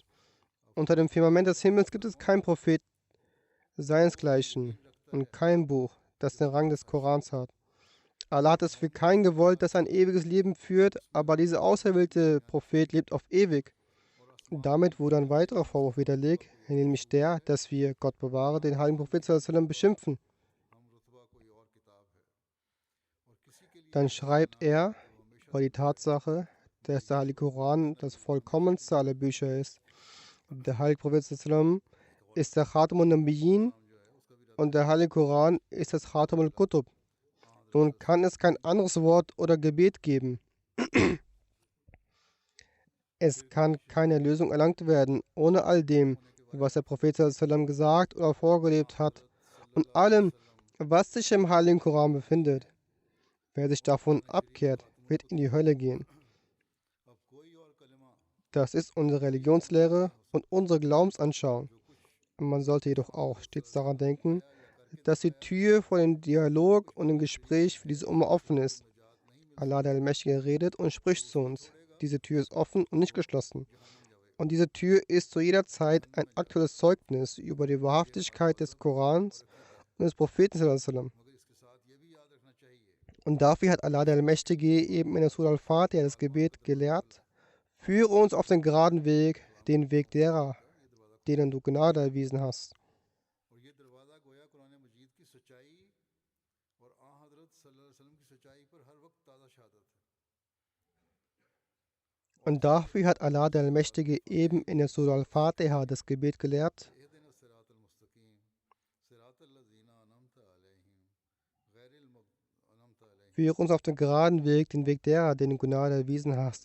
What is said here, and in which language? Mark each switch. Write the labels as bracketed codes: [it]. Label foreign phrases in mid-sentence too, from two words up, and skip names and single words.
[de] Unter dem Firmament des Himmels gibt es keinen Prophet seinesgleichen und kein Buch, das den Rang des Korans hat. Allah hat es für keinen gewollt, das ein ewiges Leben führt, aber dieser auserwählte Prophet lebt auf ewig. Damit wurde ein weiterer Vorwurf widerlegt, nämlich der, dass wir, Gott bewahre, den heiligen Prophet [ar] صلى الله عليه وسلم [de] beschimpfen. Dann schreibt er über die Tatsache, dass der Heilige Koran das vollkommenste aller Bücher ist. Der Heilige Prophet [ar] صلى الله عليه وسلم [de] ist der [ar] خاتم النبيين [de] und der Heilige Koran ist das [ar] خاتم الكتب. [de] Nun kann es kein anderes Wort oder Gebet geben. Es kann keine Lösung erlangt werden, ohne all dem, was der Prophet [ar] صلى الله عليه وسلم [de] gesagt oder vorgelebt hat und allem, was sich im Heiligen Koran befindet. Wer sich davon abkehrt, wird in die Hölle gehen. Das ist unsere Religionslehre und unsere Glaubensanschauung. Man sollte jedoch auch stets daran denken, dass die Tür vor dem Dialog und dem Gespräch für diese Umma offen ist. Allah der Allmächtige redet und spricht zu uns. Diese Tür ist offen und nicht geschlossen. Und diese Tür ist zu jeder Zeit ein aktuelles Zeugnis über die Wahrhaftigkeit des Korans und des Propheten [ar] صلى الله عليه وسلم. [de] Und dafür hat Allah der Allmächtige eben in der Surah Al-Fatiha das Gebet gelehrt: Führe uns auf den geraden Weg, den Weg derer, denen du Gnade erwiesen hast. Und dafür hat Allah der Allmächtige eben in der Surah Al-Fatiha das Gebet gelehrt: Führe uns auf den geraden Weg, den Weg derer, denen du Gnade erwiesen hast.